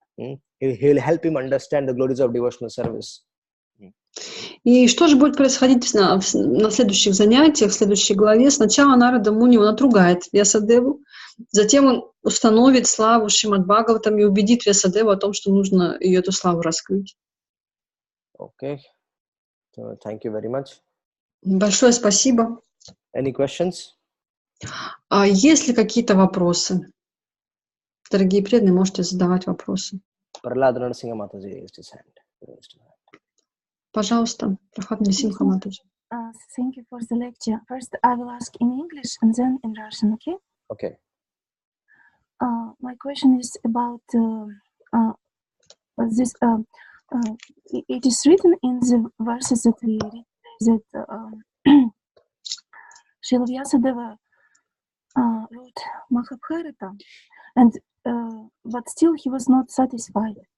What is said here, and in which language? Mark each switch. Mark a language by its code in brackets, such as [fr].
[en] He will help him understand the glories of devotional service. [ru] И что же будет происходить на следующих занятиях, в следующей главе? Сначала Нарада Муни, он отругает Вьясадеву, затем он установит славу Шримад Бхагаватам и убедит Вьясадеву о том, что нужно ее эту славу раскрыть. [en] Okay. So, thank you very much. [ru] Большое спасибо. [en] Any questions? [ru] Есть ли какие-то вопросы? Дорогие преданные, можете задавать вопросы. [en] Prahlad Narsingha Mataji raised his hand. [ru] Пожалуйста, Прахлад Нарсимха Матаджи. [en] Thank you for the lecture. First, I will ask in English and then in Russian, okay? Okay. My question is about this. It is written in the verses that we read that Srila Vyasadeva wrote Mахабхарата, and but still he was not satisfied.